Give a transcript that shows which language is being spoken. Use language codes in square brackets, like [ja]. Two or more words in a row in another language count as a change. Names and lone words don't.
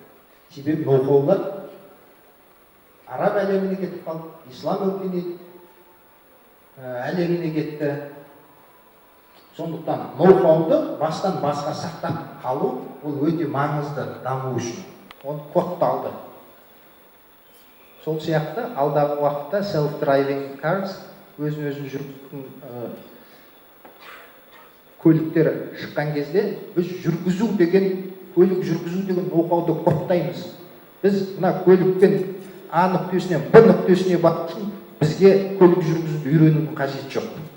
[kk] Себебі ноу-хаулар араб әлеміне кетіп қалды, ислам өркениет әлеміне кетті. Сондықтан ноу-хауды бастан басқа сақтап қалу ол өте маңызды даму үшін. Оны кодталды. Сол сияқты алдағы уақытта [en] self-driving cars, [kk] өзін жүргізетін көліктер шыққан кезде біз жүргізу деген, көлік жүргізу деген ноу-хауды кодтаймыз. Біз мына көлікпен А нүктесінен Б нүктесіне бару үшін бізге көлік жүргізуді үйренудің қажеті жоқ.